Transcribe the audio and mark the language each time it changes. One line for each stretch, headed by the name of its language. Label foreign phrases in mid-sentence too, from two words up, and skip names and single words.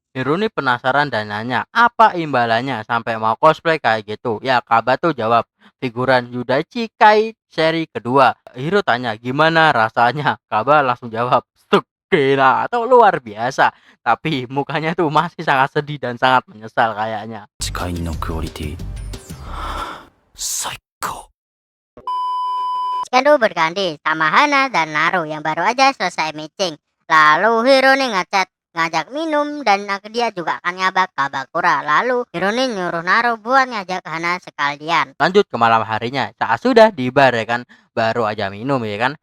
Indonesian: Hiro nih penasaran dan nanya, apa imbalannya sampai mau cosplay kayak gitu? Ya, Kaba tuh jawab, figuran Yudaichi Kai seri kedua. Hiro tanya, gimana rasanya? Kaba langsung jawab, stuk gila atau luar biasa. Tapi mukanya tuh masih sangat sedih dan sangat menyesal kayaknya.
Japanese: 視界のクオリティ最高
Indonesian: Sekarang berganti sama Hana dan Naru yang baru aja selesai meeting. Lalu Hiro nih ngajak minum dan dia juga akan ngabak Kabakura. Lalu Hiro nih nyuruh Naru buat ngajak Hana sekalian. Lanjut ke malam harinya, saat sudah di bar ya kan, baru aja minum ya kan.